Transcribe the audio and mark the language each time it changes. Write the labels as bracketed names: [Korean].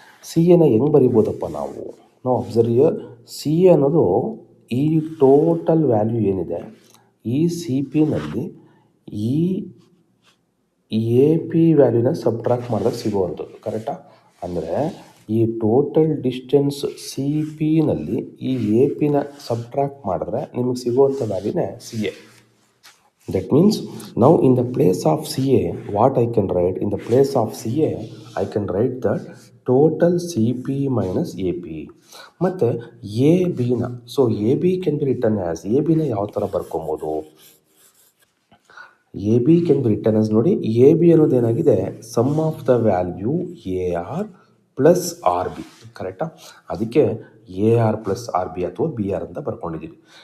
[Kannada] C ಎನ ಹೆಂಗೆ ಬರಿಬೋದಪ್ಪ ನಾವು? [English] Observe here. [Kannada] ಸಿ ಎ ಅನ್ನೋದು ಈ ಟೋಟಲ್ ವ್ಯಾಲ್ಯೂ ಏನಿದೆ, ಈ ಸಿ ಪಿನಲ್ಲಿ ಈ ಎ ಪಿ ವ್ಯಾಲ್ಯೂನ ಸಬ್ಟ್ರಾಕ್ಟ್ ಮಾಡಿದಾಗ ಸಿಗುವಂಥದ್ದು. ಕರೆಕ್ಟಾ? ಅಂದರೆ ಈ ಟೋಟಲ್ ಡಿಸ್ಟೆನ್ಸ್ ಸಿ ಪಿನಲ್ಲಿ ಈ ಎ ಪಿನ ಸಬ್ಟ್ರಾಕ್ಟ್ ಮಾಡಿದ್ರೆ ನಿಮಗೆ ಸಿಗುವಂಥ ವ್ಯಾಲ್ಯೂನೇ C A. [English] That means now in the place of CA, what I can write? In the place of CA, I can write that total CP minus AP. [Kannada] ಮತ್ತು A ಬಿನ, [English] so A B can be return as, [Kannada] A ಬಿನ ಯಾವ ಥರ ಬರ್ಕೊಬೋದು? [English] A B can be return as, [Kannada] ನೋಡಿ, A B ಅನ್ನೋದೇನಾಗಿದೆ, [English] Sum of the value A R plus R B. [Kannada] ಕರೆಕ್ಟಾ? ಅದಕ್ಕೆ A R plus R B ಅಥವಾ B R ಅಂತ ಬರ್ಕೊಂಡಿದ್ದೀವಿ.